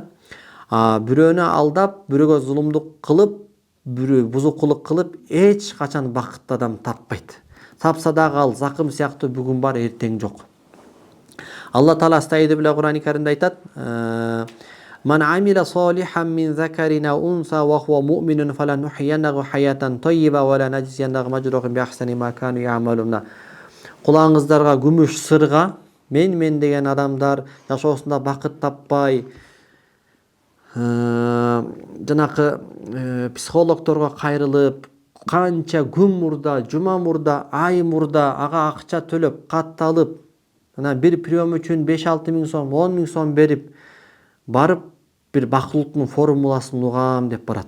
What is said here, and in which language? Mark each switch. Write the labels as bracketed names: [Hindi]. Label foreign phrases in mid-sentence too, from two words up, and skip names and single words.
[Kyrgyz] Бирөөнү алдап, бирөөгө зулумдук кылып, бузукулук кылып эч качан бакытты адам таппайт. Тапса дагы ал закым сыяктуу бүгүн бар, эртең жок. Алла Таала [Arabic] أستعيذ بالله [Kyrgyz] Кур'ан-ы Каримде айтат: [Arabic] "من عمل صالحا من ذكر أو أنثى وهو مؤمن فلنحيينه حياة طيبة ولنجزينهم أجرهم بأحسن ما كانوا يعملون." [Kyrgyz] Кулаңыздарга күмүш сырга мен деген адамдар жашоосунда бакыт таппай, жанакы психологторго кайрылып, канча күн мурда, жума мурда, ай мурда ага акча төлөп, катталып, анан бир прием үчүн 5-6 миң сом, 10 миң сом берип, барып бир бактылыктын формуласын угам деп барат.